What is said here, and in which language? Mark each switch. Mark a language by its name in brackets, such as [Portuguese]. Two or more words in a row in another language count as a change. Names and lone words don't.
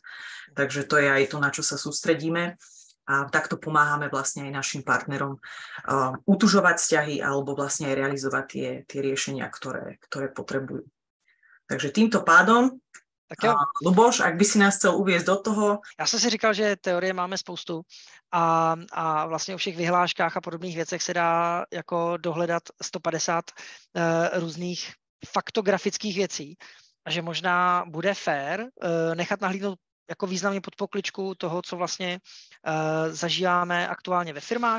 [Slovak] Takže to je aj to, na čo sa sústredíme. A takto pomáhame vlastne aj našim partnerom utužovať vzťahy alebo vlastne aj realizovať tie riešenia, ktoré potrebujú. Takže týmto pádom, Luboš, ak by si nás chcel uviesť do toho. [Czech] Já jsem si říkal, že teorie máme spoustu a vlastně o všech vyhláškách a podobných věcech se dá jako dohledat 150 různých faktografických věcí a že možná bude fér nechat nahlídnout jako významně pod pokličku toho, co vlastně zažíváme aktuálně ve firmách.